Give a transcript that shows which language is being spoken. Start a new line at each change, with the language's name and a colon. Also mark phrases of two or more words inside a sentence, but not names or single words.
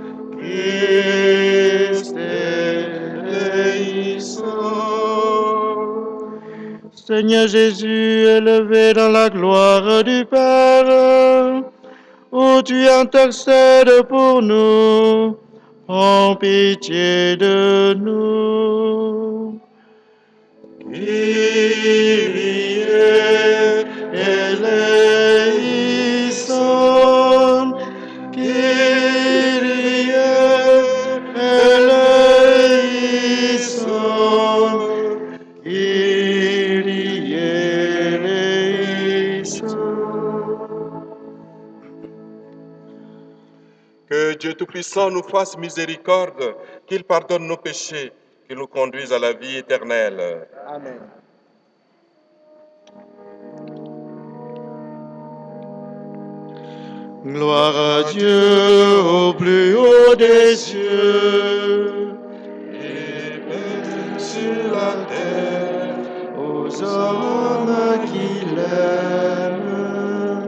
Greek: Christ eleison.
French: Seigneur Jésus, élevé dans la gloire du Père, où tu intercèdes pour nous, prends pitié de nous.
Greek: Kyrie eleison. Kyrie eleison. Kyrie eleison.
French: Que Dieu Tout-Puissant nous fasse miséricorde, qu'il pardonne nos péchés, qu'il nous conduise à la vie éternelle. Amen. Gloire à Dieu au plus haut des cieux, et paix sur la terre aux hommes qui l'aiment.